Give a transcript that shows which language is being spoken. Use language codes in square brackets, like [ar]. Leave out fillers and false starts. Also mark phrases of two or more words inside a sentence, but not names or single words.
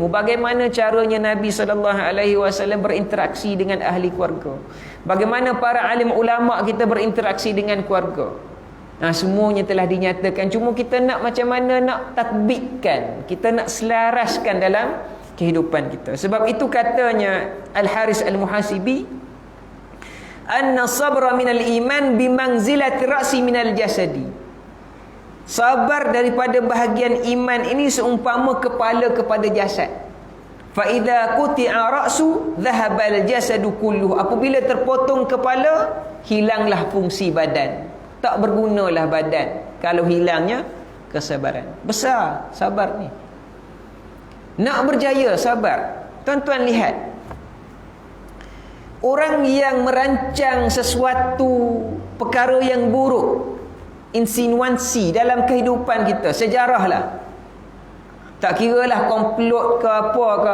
[ms] Bagaimana caranya Nabi SAW berinteraksi dengan ahli keluarga. Bagaimana para alim ulama kita berinteraksi dengan keluarga. Semuanya telah dinyatakan. Cuma kita nak macam mana nak tatbikkan. Kita nak selaraskan dalam kehidupan kita. Sebab itu katanya Al-Haris Al-Muhasibi, [ar] أن الصبر من الإيمان بمنزلة الرأس من الجسد. [ms] Sabar daripada bahagian iman ini seumpama kepala kepada jasad. [ar] فإذا قطع الرأس ذهب الجسد كله. [ms] Apabila terpotong kepala, hilanglah fungsi badan. Tak bergunalah badan kalau hilangnya kesabaran. Besar sabar ni. Nak berjaya sabar. Tuan-tuan lihat, orang yang merancang sesuatu perkara yang buruk, insinuasi dalam kehidupan kita, sejarah lah, tak kiralah komplot ke apa ke.